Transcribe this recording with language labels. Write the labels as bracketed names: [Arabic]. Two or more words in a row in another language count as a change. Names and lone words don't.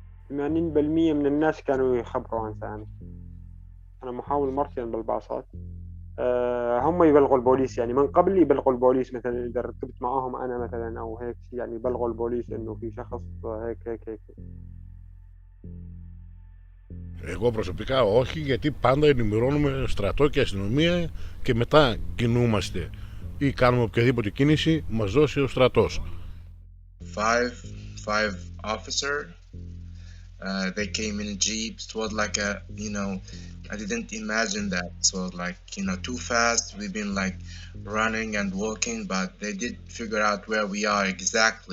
[Arabic] 80% من الناس كانوا يخبروا عن سامي. أنا محاول مرتين بالباصات. هم يبلغوا البوليس، يعني من قبل يبلغوا البوليس مثلا إذا ركبت معاهم أنا مثلا أو هيك، يعني يبلغوا البوليس إنه في شخص هيك. [Greek] Εγώ προσωπικά όχι, γιατί πάντα ενημερώνουμε στρατό και αστυνομία και μετά κινούμαστε ή κάνουμε οποιαδήποτε κίνηση μας δώσει ο στρατός. [English] Five officer. They came in jeeps. It was like a, I didn't imagine that. So like, too fast. We've been like running and walking, but they did figure out where we are exactly.